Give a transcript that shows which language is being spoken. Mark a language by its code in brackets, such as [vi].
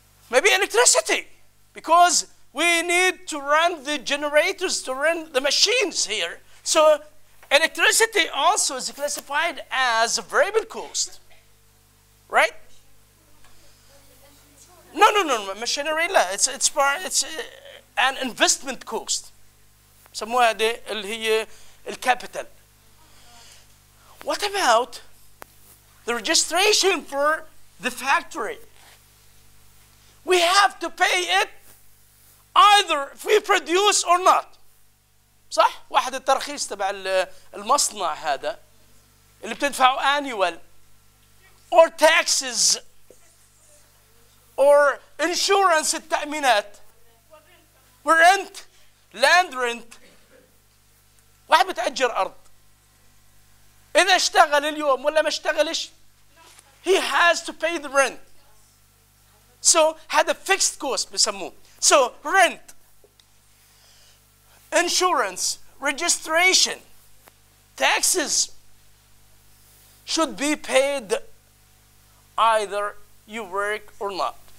[en] Maybe electricity, because we need to run the generators, to run the machines here. So electricity also is classified as a variable cost, right? No, machinery لا. It's an investment cost. [ar] سموها دي اللي هي الكابيتال. [en] What about the registration for the factory? We have to pay it either if we produce or not. [ar] صح؟ واحد الترخيص تبع المصنع هذا اللي بتدفعه [en] annual or taxes or insurance [ar] التأمينات ورنت land rent. واحد بتأجر أرض إذا اشتغل اليوم ولا ما اشتغلش [en] he has to pay the rent. So هذا fixed cost بسموه. So rent, insurance, registration, taxes should be paid either you work or not.